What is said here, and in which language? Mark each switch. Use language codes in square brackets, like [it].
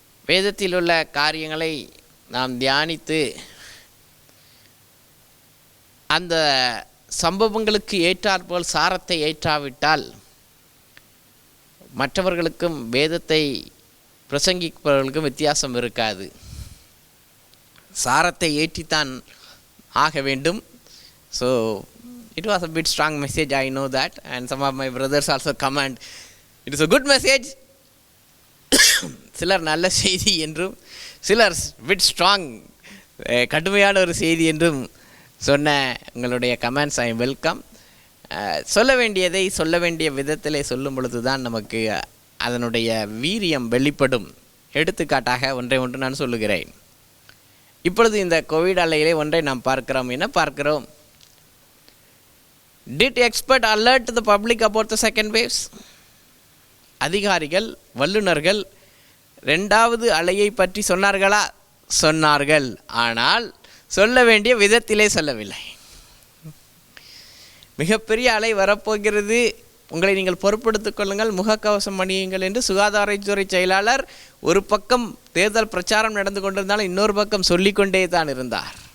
[ta] வேதத்தில் உள்ள காரியங்களை நாம் தியானித்து அந்த சம்பவங்களுக்கு ஏற்றாற்போல் சாரத்தை ஏற்றாவிட்டால் மற்றவர்களுக்கும் வேதத்தை பிரசங்கிப்பவர்களுக்கும் வித்தியாசம் இருக்காது. சாரத்தை ஏற்றித்தான் ஆக வேண்டும். [en] So it was a bit strong message, I know that, and some of my brothers also comment it is a good message. [ta] சிலர் நல்ல செய்தி என்றும் சிலர் [en] bit strong [ta] கடுமையான ஒரு செய்தி என்றும் சொன்ன உங்களுடைய கமெண்ட்ஸ் [en] ஐ வெல்கம். [ta] சொல்ல வேண்டியதை சொல்ல வேண்டிய விதத்திலே சொல்லும் பொழுது தான் நமக்கு அதனுடைய வீரியம் வெளிப்படும். எடுத்துக்காட்டாக ஒன்று நான் சொல்லுகிறேன். இப்பொழுது இந்த கோவிட் அலையிலே ஒன்றை நாம் பார்க்கிறோம். என்ன பார்க்கிறோம்? [en] Did expert alert the public about the second waves? [ta] அதிகாரிகள், வல்லுநர்கள் ரெண்டாவது அலையை பற்றி சொன்னார்களா? சொன்னார்கள். ஆனால் சொல்ல வேண்டிய விதத்திலே சொல்லவில்லை. மிகப்பெரிய அலை வரப்போகிறது, உங்களை நீங்கள் பொறுப்படுத்திக் கொள்ளுங்கள், முகக்கவசம் அணியுங்கள் என்று சுகாதாரத்துறை செயலாளர் ஒரு பக்கம் தேர்தல் பிரச்சாரம் நடந்து கொண்டிருந்தாலும் இன்னொரு பக்கம் சொல்லிக்கொண்டே தான் இருந்தார்.